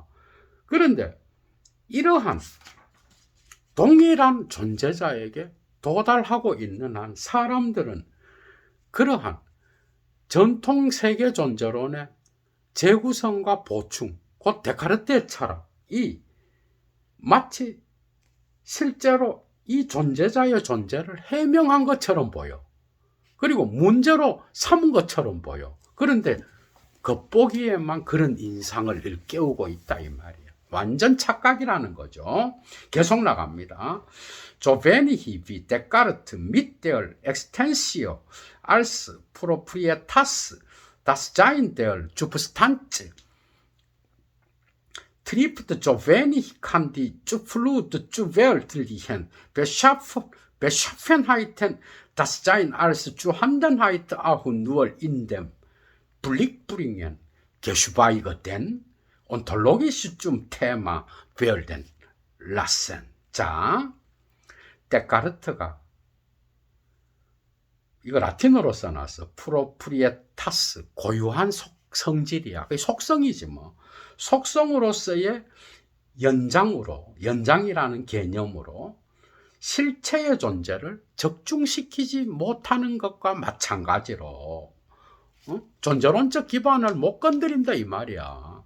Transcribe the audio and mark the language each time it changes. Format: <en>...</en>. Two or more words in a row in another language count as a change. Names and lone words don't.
<ko>그런데 이러한 동일한 존재자에게 도달하고 있는 한 사람들은 그러한 전통 세계 존재론의 재구성과 보충, 곧 데카르트의 철학이 마치 실제로 이 존재자의 존재를 해명한 것처럼 보여. 그리고 문제로 삼은 것처럼 보여. 그런데 겉보기에만 그런 인상을 일깨우고 있다 이 말이에요. 완전 착각이라는 거죠. 계속 나갑니다.</ko> <de>So wenig wie Descartes mit der Extensio als Proprietas das Sein der Substanz trifft, so wenig kann die Flut zu weltlichen Beschaffenheiten das Sein als Zuhandenheit auch nur in den Blick bringen, geschweige denn ontologisch zum Thema werden lassen.</de> <ko>자, 데카르트가 이거 라틴어로 써놨어. 프로프리에타스, 고유한 성질이야. 속성이지 뭐. 속성으로서의 연장이라는 개념으로 실체의 존재를 적중시키지 못하는 것과 마찬가지로 존재론적 기반을 못 건드린다 이 말이야.</ko>